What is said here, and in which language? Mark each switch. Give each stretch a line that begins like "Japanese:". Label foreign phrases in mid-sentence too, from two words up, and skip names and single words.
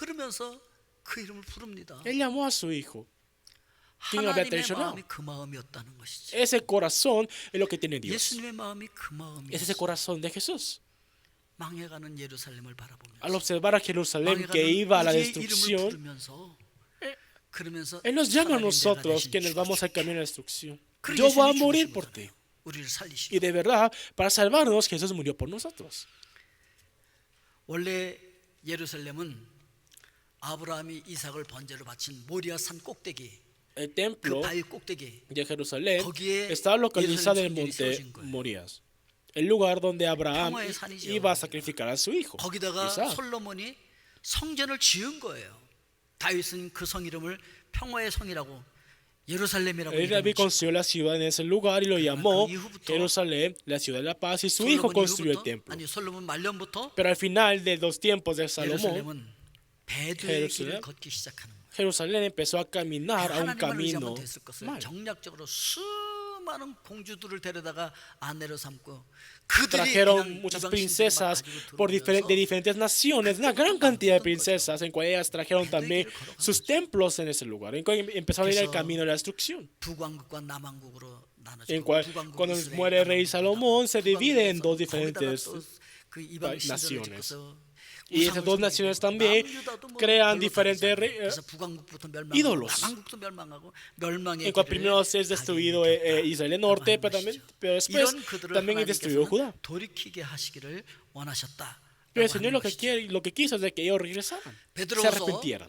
Spanish: Él llamó a su hijo, quien había traicionado. Ese corazón es lo que tiene Dios. Es ese corazón de Jesús. Al observar a Jerusalén que iba a la destrucción,
Korean: 그러면서
Spanish: Él nos llama a
Korean: 차라리 내가
Spanish: nosotros
Korean: 대신
Spanish: quienes vamos al
Korean: 죽어줄게.
Spanish: camino de la destrucción.
Korean: 그리고
Spanish: Yo voy a
Korean: 예수님이
Spanish: morir
Korean: 죽으신
Spanish: por
Korean: 거잖아요.
Spanish: ti.
Korean: 우리를 살리시고.
Spanish: Y de verdad, para salvarnos, Jesús murió por nosotros.
Korean: 원래 예루살렘은 아브라함이 이삭을 번제로 바친 모리아 산 꼭대기,
Spanish: El
Korean: 그
Spanish: templo
Korean: 바위 꼭대기,
Spanish: de Jerusalén
Korean: 거기에
Spanish: estaba localizado en el
Korean: 예루살렘
Spanish: monte
Korean: 성전이 세워진
Spanish: Morías, el lugar donde Abraham
Korean: 평화의 산이죠.
Spanish: iba a sacrificar a su hijo,
Korean: 거기다가
Spanish: Isaac.
Korean: 솔로몬이 성전을 지은 거예요. 다윗은 그 성 이름을 평화의 성이라고 예루살렘이라고
Spanish: El David
Korean: 이름을
Spanish: construyó la ciudad en ese lugar y lo llamó
Korean: 그 이후부터
Spanish: Jerusalén, la ciudad de la paz, y su hijo
Korean: 솔로몬
Spanish: construyó el
Korean: 이후부터,
Spanish: templo.
Korean: 아니 솔로몬 말년부터
Spanish: Pero al final de los tiempos de Salomón,
Korean: 예루살렘은 배도의 길을 예루살렘? 걷기 시작하는 거예요.
Spanish: Jerusalén empezó a caminar a un
Korean: 하나님을
Spanish: camino
Korean: 의지하면 됐을 것을
Spanish: mal.
Korean: 정략적으로 수많은 공주들을 데려다가 아내로 삼고 그들이
Spanish: Trajeron
Korean: 그냥
Spanish: muchas
Korean: 이방
Spanish: princesas
Korean: 신들을 막
Spanish: de diferentes naciones, una gran cantidad de princesas, en cual ellas trajeron también sus templos en ese lugar, en cual empezaron a ir al camino de la destrucción.
Korean: 북왕국과 남왕국으로 나눠지고
Spanish: En cual, cuando muere el rey Salomón, se divide en dos diferentes
Korean: 그 이방 신들을
Spanish: naciones.
Korean: 짓고서
Spanish: Y esas dos naciones también crean diferentes ídolos. En cual primero es destruido Israel del norte, pero después también es destruido Judá. Pero el Señor lo que quiso es de que ellos regresaran, se arrepintieran.